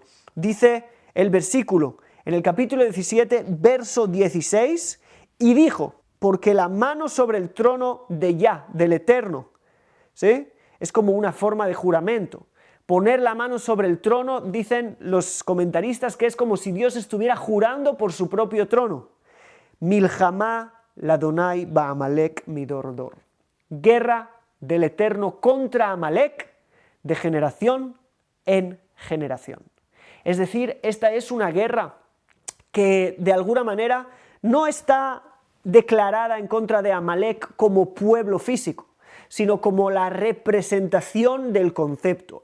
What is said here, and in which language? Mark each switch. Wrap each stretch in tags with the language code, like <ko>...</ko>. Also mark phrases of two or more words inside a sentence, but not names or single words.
<es>Dice el versículo, en el capítulo 17, verso 16, y dijo, porque la mano sobre el trono de Yah, del Eterno, ¿sí?, es como una forma de juramento. Poner la mano sobre el trono, dicen los comentaristas, que es como si Dios estuviera jurando por su propio trono.</es> <he>מלחמה ליהוה בעמלק מדר דר.</he> <es>Guerra del Eterno contra Amalec de generación en generación. Es decir, esta es una guerra que de alguna manera no está declarada en contra de Amalec como pueblo físico, sino como la representación del concepto.</es>